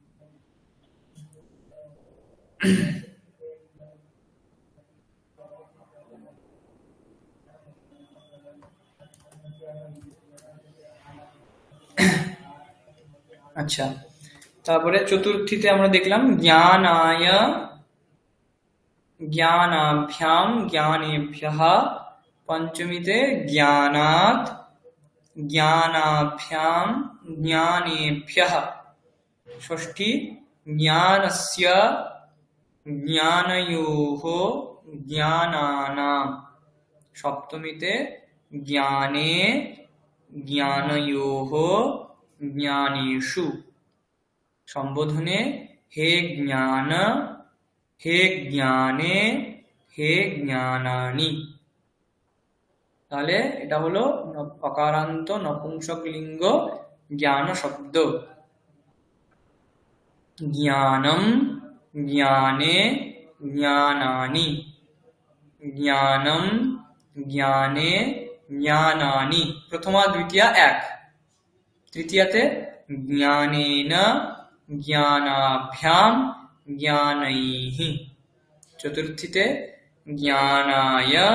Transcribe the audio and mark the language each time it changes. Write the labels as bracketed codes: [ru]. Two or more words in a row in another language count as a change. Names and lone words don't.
[bn] আচ্ছা, তারপরে চতুর্থীতে আমরা দেখলাম জ্ঞানায় [sa] জ্ঞানাভ্যাম জ্ঞানেভ্যঃ, পঞ্চমীতে জ্ঞানাৎ জ্ঞানাভ্যাম জ্ঞানেভ্যঃ, ষষ্ঠী জ্ঞানস্য জ্ঞানয়োঃ জ্ঞানানাম, সপ্তমীতে জ্ঞানে জ্ঞানয়োঃ জ্ঞানেষু, সম্বোধনে হে জ্ঞান হে জ্ঞানে হে জ্ঞানানি। [bn] তাহলে এটা হলো অকারান্ত নপুংসকলিঙ্গ জ্ঞান শব্দ। [sa] জ্ঞানম জ্ঞানে জ্ঞানানি, জ্ঞানম জ্ঞানে জ্ঞানানি, [bn] প্রথমা দ্বিতীয়া এক, তৃতীয়াতে [sa] জ্ঞানেন জ্ঞানাভ্যাম জ্ঞানৈঃ, চতুর্থীতে জ্ঞানায়